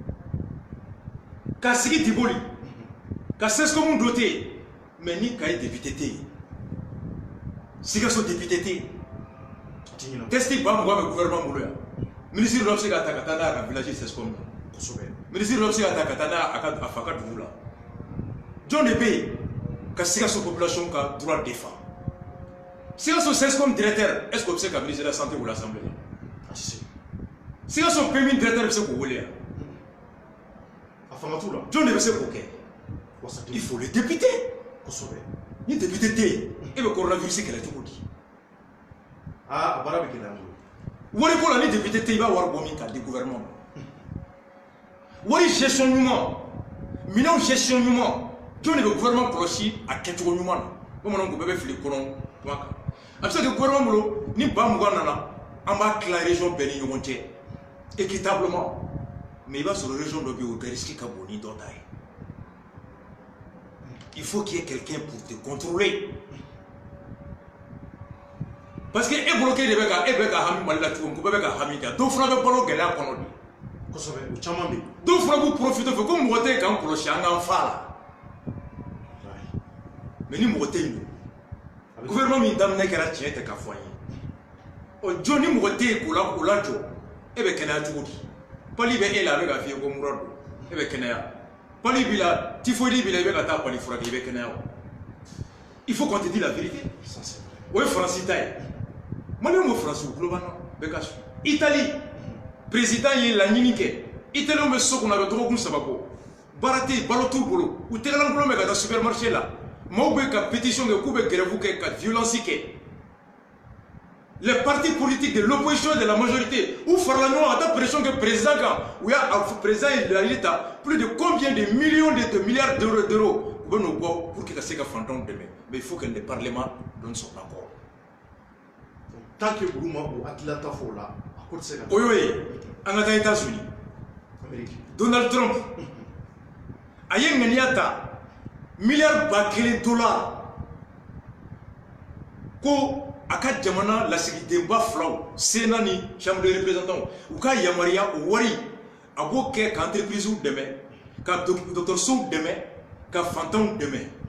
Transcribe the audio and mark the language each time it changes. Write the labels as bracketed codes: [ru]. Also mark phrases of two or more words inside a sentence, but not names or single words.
[bm] ka sigi Diboli ka CESCOM doté mais ni ka ye député tɛ yen Sikaso député tɛ yen testi 20,000 bɛ gouvernement bolo yan ministre dɔ bɛ se ka ta ka taa n'a ye a ka village CESCOM ministre dɔ bɛ se ka ta ka taa n'a ye a fa ka dugu la jɔn de bɛ yen ka Sikaso population ka droit défend Sikaso CESCOM directeur [fr] est-ce que [bm] bɛ se ka [fr] ministre de la santé ou l'assemblée [bm] Sikaso [fr] premier directeur [bm] bɛ se k'o wele yan jɔn de bɛ se k'o kɛ [fr] il faut le député [bm] ni député tɛ yen e bɛ coronavirus kɛlɛ cogo di wari ko la ni député tɛ yen i b'a wari bɔ min k'a di gouvernement wari gestion ɲuman minɛnw gestion ɲuman jɔn de bɛ gouvernement kɔlɔsi a kɛcogo ɲuman na bamananw ko bɛɛ bɛ fili kɔnɔ kuma kan a bɛ se ka kɛ gouvernement bolo ni 20,000 nana an b'a tila région bɛɛ ni ɲɔgɔn cɛ équitablement mais i b'a sɔrɔ région dɔ bɛ yen o bɛɛ risque ka bon ni dɔ ta ye [fr] il faut qu'il y ait quelqu'un pour te contrôler parce que [bm] e bolo k'e de bɛ ka hami Mali la cogo min ko bɛɛ bɛ ka hami kɛ dɔw fana bɛ balo gɛlɛya kɔnɔ de dɔw fana b'u profiter fɛ ko mɔgɔ tɛ yen k'an kɔlɔsi an k'an fa la mais ni mɔgɔ tɛ yen don gouvernement min daminɛ kɛra tiɲɛ tɛ ka fɔ an ye jɔn ni mɔgɔ tɛ yen k'o lajɔ e bɛ kɛnɛya cogo di pali bɛ e la a bɛ ka f'i ye ko mura don e bɛ kɛnɛya pali b'i la typhoïde b'i la i bɛ ka taa pali furakɛ i bɛ kɛnɛya wa [fr] il faut qu'on te dise la vérité [bm] o ye Faransi ta ye Maliyɛnw bɛ Faransi u tulo b'an na bɛɛ ka su Italie président ye laɲini kɛ Italiens bɛ so kɔnɔ a bɛ dɔgɔkun 3 bɔ baara tɛ yen balo t'u bolo u tɛgɛlankolon bɛ ka taa supermarché la maaw bɛ ka pétition kɛ k'u bɛ grève kɛ ka violence kɛ [fr] les partis politiques de l'opposition et de la majorité [bm] ou farala ɲɔgɔn ka taa pression kɛ président kan u y'a président ye laɲini ta [fr] plus de combien de millions de milliards d'euros [bm] u bɛ n'o bɔ [fr] pour que [bm] ka se ka fantanw dɛmɛ [fr] mais il faut que le parlement donne son accord tant que [bm] olu ma o hakilina ta fɔ o la a ko tɛ se ka o y'o ye an ka taa États-Unis Donald Trump a ye ŋaniya ta $1,000,000,000 ko a ka jamana lasigidenba filaw Sénat ni Chambre des représentants u ka yamaruya o wari a b'o kɛ ka entreprise dɛmɛ ka dɔgɔtɔrɔsow dɛmɛ ka fantanw dɛmɛ